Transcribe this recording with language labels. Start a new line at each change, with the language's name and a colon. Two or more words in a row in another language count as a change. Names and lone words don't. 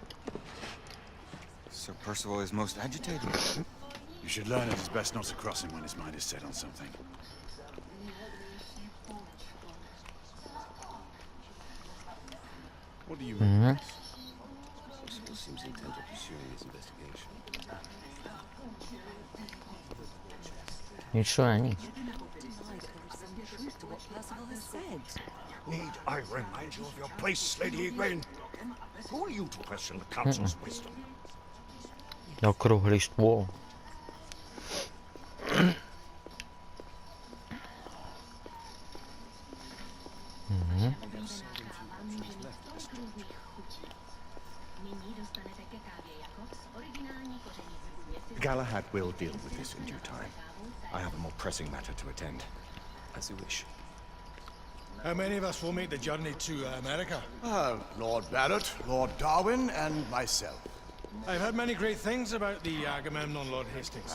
English: Sir Percival is most agitated. You should learn it is best not to cross him when his mind is set on something. What do you mean? Percival seems intent on pursuing his investigation.
Slovak: Nič to není.
English: Need I remind you of your place, Lady Egwene? Who are you to question the council's wisdom?
Slovak: Okrúhly stôl.
English: Galahad will deal with this in due time. I have a more pressing matter to attend. As you wish. How many of us will make the journey to America? Lord Barrett, Lord Darwin, and myself. I've heard many great things about the Agamemnon, Lord Hastings.